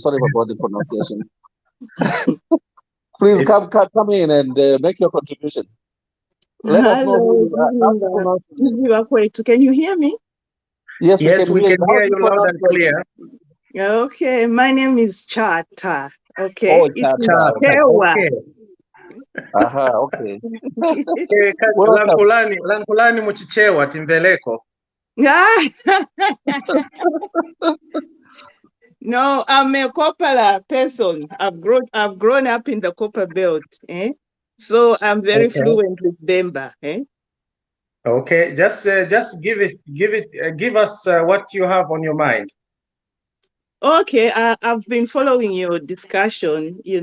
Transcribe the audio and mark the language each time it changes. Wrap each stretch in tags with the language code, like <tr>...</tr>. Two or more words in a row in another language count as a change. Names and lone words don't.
<en>Sorry about the pronunciation. Please come in and make your contribution. Let us know. TVBAKWETU, can you hear me? Yes, we can hear you loud and clear. Okay, my name is Chata. Okay. Oh, Chata. Okay. Okay.</en> <ny>Lankulani muchichewa timveleko.</ny> <en>No, I'm a Kopala person. I've grown up in the Copper Belt, so I'm very fluent with Bemba. Okay, just give us what you have on your mind. Okay, I've been following your discussion.</en>